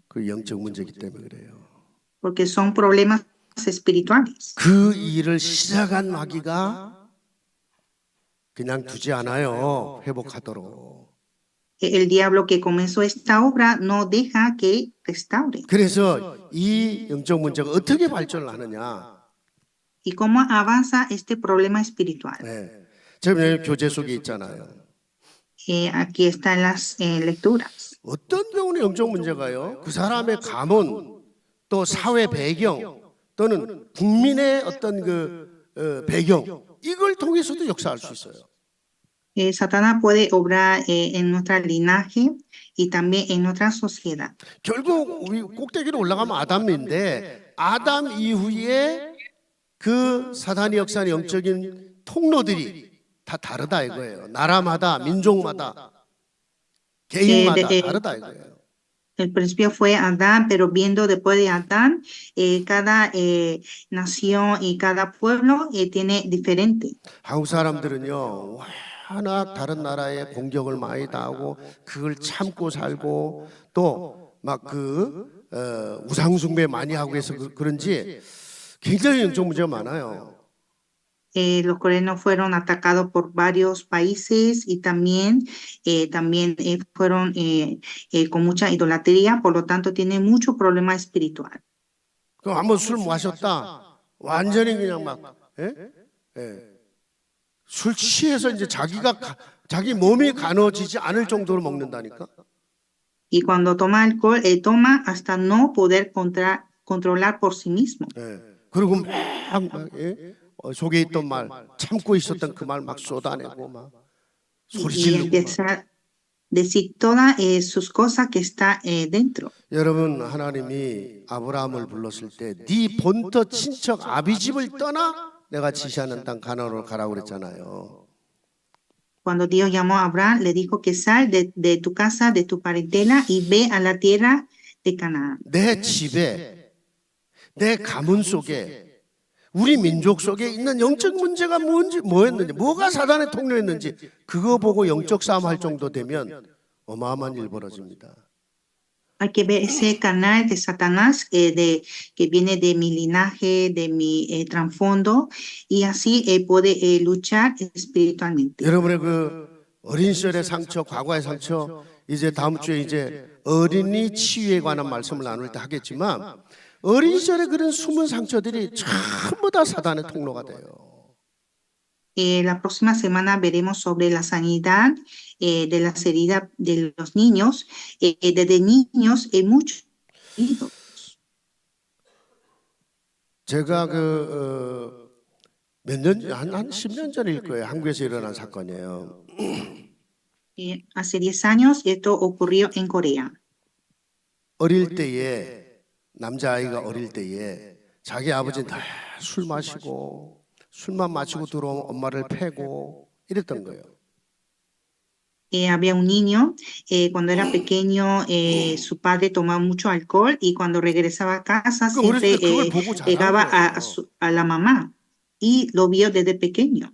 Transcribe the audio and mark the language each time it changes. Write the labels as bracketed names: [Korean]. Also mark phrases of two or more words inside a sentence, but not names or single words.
[Korean] 그 영적 문제이기 때문에 그래요. [Spanish] porque son problemas espirituales. [Korean] 그 일을 시작한 마귀가 그냥 두지 않아요. 회복하도록. [Spanish] El diablo que comenzó esta obra no deja que restaure. [Korean] 그래서 이 영적 문제가 어떻게 발전을 하느냐? [Spanish] ¿Y cómo avanza este problema espiritual? [Korean] 지금 여기 교재 속에 있잖아요. [Spanish] Aquí están las lecturas. [Korean] 어떤 경우는 영적 문제가요. 그 사람의 가문 또 사회 배경 또는 국민의 어떤 배경 이걸 통해서도 역사할 수 있어요. [Spanish] Satanás puede obrar en nuestro linaje y también en nuestra sociedad. [Korean] 결국 우리 꼭대기로 올라가면 아담인데 아담 이후에 그 사단이 역사하는 영적인 통로들이 다 다르다 이거예요. 나라마다 민족마다 개인마다 다르다 이거예요. [Spanish] El principio fue Adán, pero viendo después de Adán, cada nación y cada pueblo tiene diferente. [Korean] 한국 사람들은요 워낙 다른 나라의 공격을 많이 당하고 그걸 참고 살고 또 막 우상 숭배 많이 하고 해서 그런지 굉장히 영적 문제가 많아요. [Spanish] Los coreanos fueron atacados por varios países y también fueron con mucha idolatría, por lo tanto tienen mucho problema espiritual. [Korean] 그럼 한번 술 마셨다 완전히 그냥 술 취해서 이제 자기 몸이 가눠지지 않을 정도로 먹는다니까. [Spanish] Y cuando toma alcohol, toma hasta no poder controlar por sí mismo. [Korean] 그리고 막 속에 있던 말 참고 있었던 그 말 막 쏟아내고 막 소리 지르고. [Spanish] Decir todas sus cosas que está dentro. [Korean] 여러분 하나님이 아브라함을 불렀을 때 네 본토 친척 아비 집을 떠나 내가 지시하는 땅 가나안으로 가라고 그랬잖아요. [Spanish] Cuando Dios llamó a Abraham, le dijo que sal de tu casa, de tu parentela y ve a la tierra de Canaán. [Korean] 내 집에 내 가문 속에 우리 민족 속에 있는 영적 문제가 뭐였는지 뭐가 사단의 통로였는지 그거 보고 영적 싸움 할 정도 되면 어마어마한 일 벌어집니다. [Spanish] Hay que ver ese canal de Satanás que viene de mi linaje, de mi trasfondo, y así puede luchar espiritualmente. [Korean] 여러분의 어린 시절의 상처, 과거의 상처, 이제 다음 주에 이제 어린이 치유에 관한 말씀을 나눌 때 하겠지만 어린 시절에 그런 숨은 상처들이 전부 다 사단의 통로가 돼요. [Spanish] La próxima semana veremos sobre la sanidad de las heridas de los niños. Desde niños muchos heridos. [Korean] 제가 한 10년 전일 거예요. 한국에서 일어난 사건이에요. [Spanish] Hace 10 años esto ocurrió en Corea. [Korean] 어릴 때에 남자아이가 어릴 때에 자기 아버지는 다 술 마시고 술만 마시고 들어오면 엄마를 패고 이랬던 거예요. [Spanish] Había un niño, cuando era pequeño, su padre tomaba mucho alcohol y cuando regresaba a casa siempre pegaba a la mamá y lo vio desde pequeño.